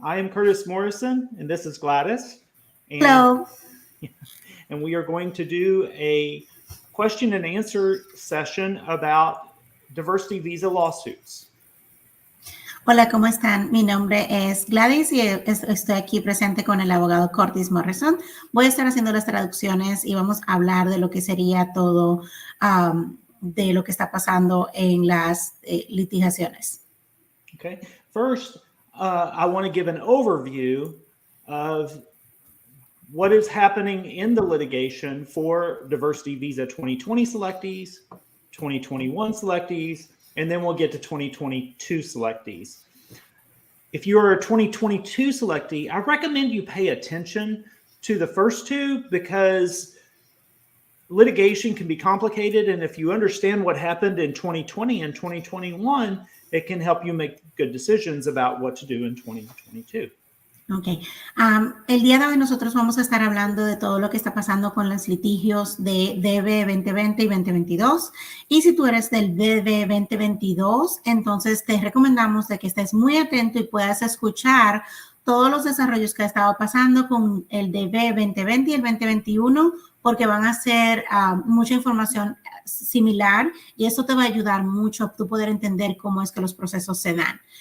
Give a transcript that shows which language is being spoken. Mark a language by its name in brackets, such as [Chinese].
[English] I am Curtis Morrison, and this is Gladys. Hello. And we are going to do a question and answer session about diversity visa lawsuits. [Spanish] Hola, ¿cómo están? Mi nombre es Gladys y estoy aquí presente con el abogado Curtis Morrison. Voy a estar haciendo las traducciones y vamos a hablar de lo que sería todo de lo que está pasando en las litigaciones. [English] Okay. First, I want to give an overview of what is happening in the litigation for diversity visa 2020 selectees, 2021 selectees, and then we'll get to 2022 selectees. If you're a 2022 selectee, I recommend you pay attention to the first two because litigation can be complicated, and if you understand what happened in 2020 and 2021, it can help you make good decisions about what to do in 2022. Ok. [Spanish] El día de hoy nosotros vamos a estar hablando de todo lo que está pasando con los litigios de DB 2020 y 2022. Y si tú eres del DB 2022, entonces te recomendamos de que estés muy atento y puedas escuchar todos los desarrollos que ha estado pasando con el DB 2020 y el 2021, porque van a ser mucha información similar y eso te va a ayudar mucho a tú poder entender cómo es que los procesos se dan.